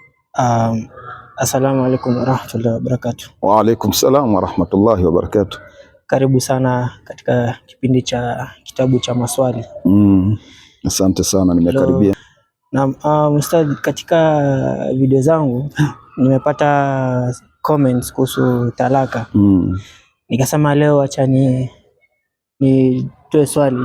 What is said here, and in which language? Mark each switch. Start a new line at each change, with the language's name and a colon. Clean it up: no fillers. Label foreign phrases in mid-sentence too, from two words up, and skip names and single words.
Arabic: السلام عليكم ورحمة الله وبركاته. وعليكم السلام ورحمة الله وبركاته.
Swahili: Karibu sana katika kipindi cha kitabu cha maswali. Asante sana, nimekaribia. Na Ustadh, katika video zangu nimepata comments kuhusu talaka. Nikasema leo acha nitoe swali